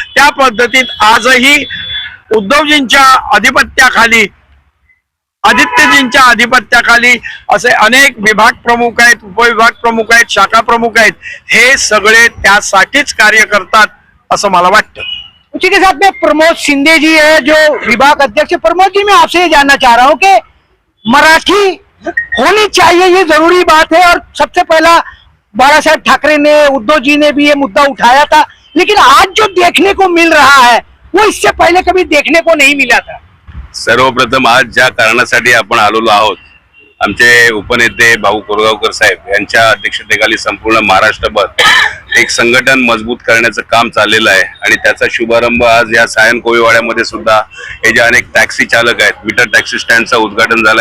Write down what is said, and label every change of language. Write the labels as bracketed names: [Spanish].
[Marathi] त्या पद्धतीत आजही उद्धवजींच्या अधिपत्याखाली, आदित्यजींच्या अधिपत्याखाली असे अनेक विभाग प्रमुख आहेत, उपविभाग प्रमुख आहेत, शाखा प्रमुख आहेत, हे सगळे त्यासाठीच कार्य करतात असं मला वाटतं। [Hindi] उसी के साथ में प्रमोद शिंदे जी है जो विभाग अध्यक्ष। प्रमोद जी, मैं आपसे ये जानना चाह रहा हूँ कि मराठी होनी चाहिए, ये जरूरी बात है और सबसे पहला बाला साहेब ठाकरे ने, उद्धव जी ने भी ये मुद्दा उठाया था, लेकिन आज जो देखने को मिल रहा है वो इससे पहले कभी देखने को नहीं मिला था। [Marathi] सर्वप्रथम आज ज्या कारणासाठी आपण आलेलो आहोत, आमचे उपनेते भाऊ कोरगावकर साहेब यांच्या अध्यक्षतेखाली संपूर्ण महाराष्ट्रभर एक संघटन मजबूत करण्याचं काम चाललेलं आहे आणि त्याचा शुभारंभ आज या सायन कोळीवाड्यामध्ये सुद्धा हे जे अनेक टॅक्सी चालक आहेत, मीटर टॅक्सी स्टँडचं उद्घाटन झालं।